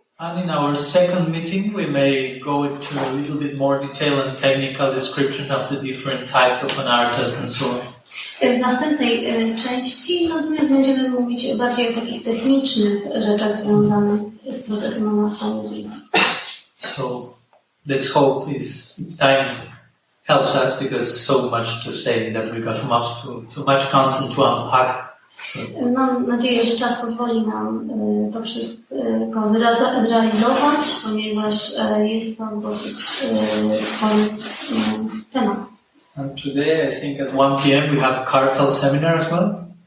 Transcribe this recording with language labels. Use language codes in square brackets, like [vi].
[en] And in our second meeting we may go into a little bit more detail and technical description of the different types of anarthas and so on. [pl] W następnej części natomiast będziemy mówić bardziej o takich technicznych rzeczach związanych z procesem anartha nivritti. [en] So let's hope if time helps us, because so much to say in that regard, too much content to unpack. [pl] Mam nadzieję, że czas pozwoli nam to wszystko zrealizować, ponieważ jest to dosyć spory temat. [en] And today I think at 1 p.m. we have Kartal seminar as well.